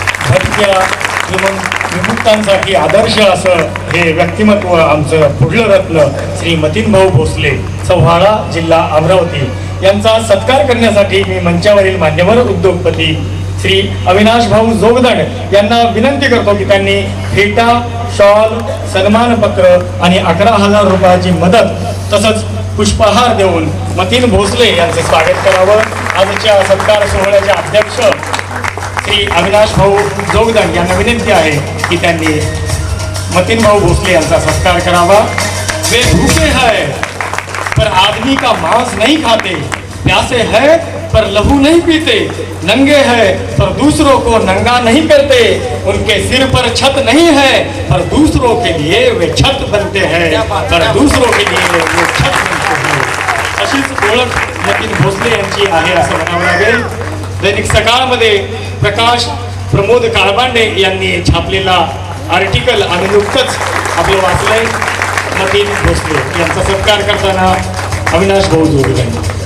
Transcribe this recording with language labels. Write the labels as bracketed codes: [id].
[mr] भटक्या विमुक्तांसाठी आदर्श असं हे व्यक्तिमत्व आमचं पुढलं रत्न श्री मतीन भाऊ भोसले, चव्हाळा, जिल्हा अमरावती यांचा सत्कार करण्यासाठी मी मंचावरील मान्यवर उद्योगपती श्री अविनाश भाऊ जोगदंड यांना विनंती करतो की त्यांनी फेटा, शॉल, सन्मानपत्र आणि 11,000 रुपयाची मदत तसंच पुष्पहार देऊन मतीन भोसले यांचे स्वागत करावं. आजच्या सत्कार सोहळ्याचे अध्यक्ष श्री अविनाश भाऊ जोगदंड यांना विनंती आहे की त्यांनी मतीन भाऊ भोसले यांचा सत्कार करावा. [hi] वे भूखे हैं पर आदमी का मांस नहीं खाते, प्यासे हैं पर लहू नहीं पीते, नंगे हैं पर दूसरों को नंगा नहीं करते, उनके सिर पर छत नहीं है पर दूसरों के लिए वे छत बनते हैं, पर दूसरों के लिए वे छत बनते हैं. [mr] अशीच ओळख मतीन भोसले यांची आहे असं म्हणावं लागेल. दैनिक सकाळमध्ये प्रकाश प्रमोद काळबांडे यांनी छापलेला आर्टिकल आम्ही नुकतंच आपलं वाचलंय. मतीन भोसले यांचा सत्कार करताना अविनाश भाऊ जोगदंड.